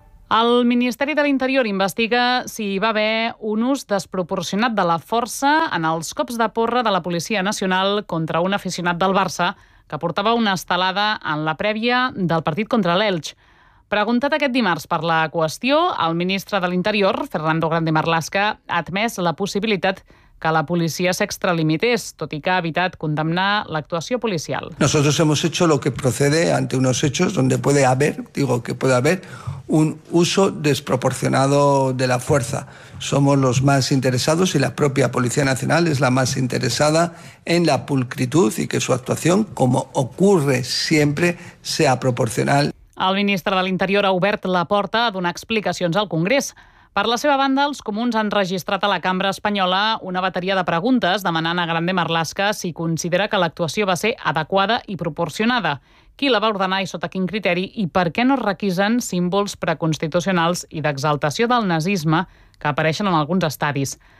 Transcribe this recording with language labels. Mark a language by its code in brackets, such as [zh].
[ca] El Ministeri de l'Interior investiga si hi va haver un ús desproporcionat de la força en els cops de porra de la Policia Nacional contra un aficionat del Barça que portava una estelada en la prèvia del partit contra l'Elche. Preguntat aquest dimarts per la qüestió, el ministre de l'Interior, Fernando Grande Marlaska, ha admès la possibilitat que la policia s'extralimités, tot i que ha evitat condemnar l'actuació policial. [es] Nosotros hemos hecho lo que procede ante unos hechos donde puede haber, digo que puede haber, un uso desproporcionado de la fuerza. Somos los más interesados y la propia Policía Nacional es la más interesada en la pulcritud y que su actuación, como ocurre siempre, sea proporcional. [ca] El ministre de l'Interior ha obert la porta a donar explicacions al Congrés. Per la seva banda, els comuns han registrat a la cambra espanyola una bateria de preguntes demanant a Grande Marlaska si considera que l'actuació va ser adequada i proporcionada, qui la va ordenar i sota quin criteri i per què no es requisen símbols preconstitucionals i d'exaltació del nazisme que apareixen en alguns estadis.